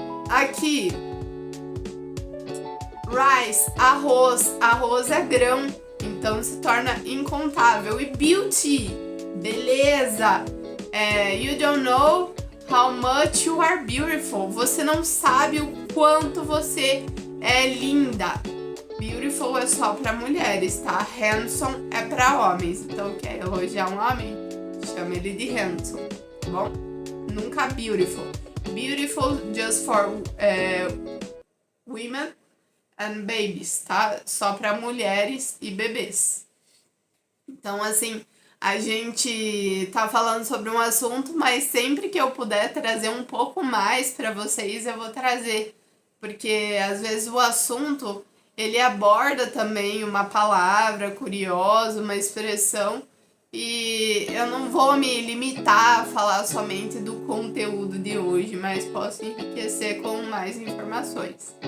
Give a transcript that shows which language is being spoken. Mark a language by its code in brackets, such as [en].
[pt] Aqui, rice, arroz é grão, então se torna incontável. E beauty, beleza. [en] You don't know how much you are beautiful. [pt] Você não sabe o quanto você é linda. Beautiful é só pra mulheres, tá? Handsome é pra homens. Então, quer elogiar um homem? Chama ele de handsome, tá bom? Nunca beautiful. [en] Beautiful just for women and babies, [pt] tá? Só pra mulheres e bebês. Então, assim, a gente tá falando sobre um assunto, mas sempre que eu puder trazer um pouco mais pra vocês, eu vou trazer. Porque, às vezes, o assunto, ele aborda também uma palavra curiosa, uma expressão, e eu não vou me limitar a falar somente do conteúdo de hoje, mas posso enriquecer com mais informações.